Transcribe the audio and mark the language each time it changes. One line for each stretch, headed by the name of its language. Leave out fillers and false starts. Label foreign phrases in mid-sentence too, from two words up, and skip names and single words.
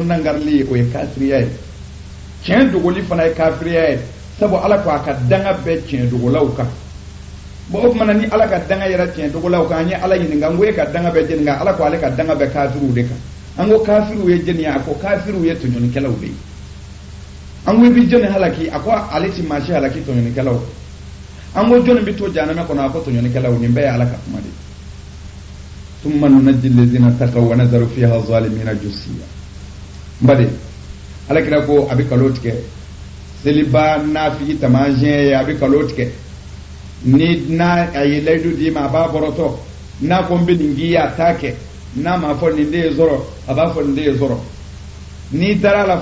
Bambara: nangarili ye o ye kafiriya ye tiɲɛ dogoli fana ye kafiriya ye sabu ala ko a ka danga bɛɛ tiɲɛ dogolaw kan bon o tuma na ni ala ka danga yɛrɛ tiɲɛ dogolaw kan an ye ala ɲininka n ko e ka danga bɛɛ jɛni nka ala ko ale ka danga bɛɛ kafiriw de kan an ko kafiriw ye jɛni ye a ko kafiriw ye tɔɲɔnikɛlaw de ye an ko i bɛ jɔnni halaki a ko ale ti maa si halaki tɔɲɔnikɛlaw an ko jɔnni bɛ to jahanama kɔnɔ a ko tɔɲɔnikɛlaw nin bɛɛ ye ala ka kuma de
Arabic: ثم ننجي الذين اتقوا ونذر فيها الظالمين جثيا
Bambara: mbade ala kira ko abi kalo tigɛ seliba nafigi tamasiyɛn ye a bɛ kalo tigɛ ni n'a a ye layidu d'i ma a b'a bɔrɔtɔ n'a ko n bɛ nin k'i ye a t'a kɛ n'a ma fɔ nin de ye sɔrɔ a b'a fɔ nin de ye sɔrɔ n'i dara la